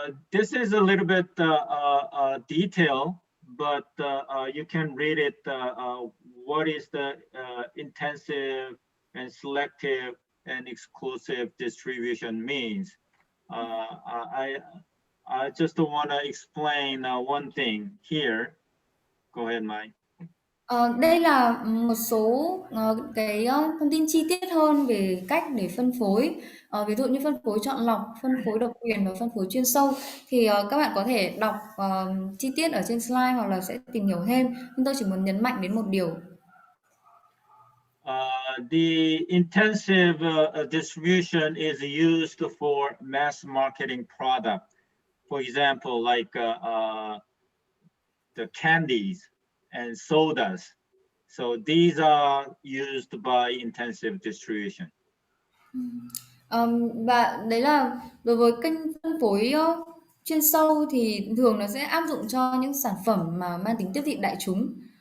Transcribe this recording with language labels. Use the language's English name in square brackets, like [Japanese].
[English] This is a little bit detail, but you can read it. What is the intensive and selective and exclusive distribution means? I just want to explain one thing here. Go ahead, Mike. [Vietnamese] Đây là một số cái thông tin chi tiết hơn về cách để phân phối. Ví dụ như phân phối chọn lọc, phân phối độc quyền và phân phối chuyên sâu thì các bạn có thể đọc chi tiết ở trên slide hoặc là sẽ tìm hiểu thêm. Nhưng tôi chỉ muốn nhấn mạnh đến một điều. [English] The intensive distribution is used for mass marketing product. For example, like the candies and sodas. So these are used by intensive distribution. [Vietnamese] Và đấy là đối với kênh phân phối chuyên sâu thì thường nó sẽ áp dụng cho những sản phẩm mà mang tính tiếp thị đại chúng.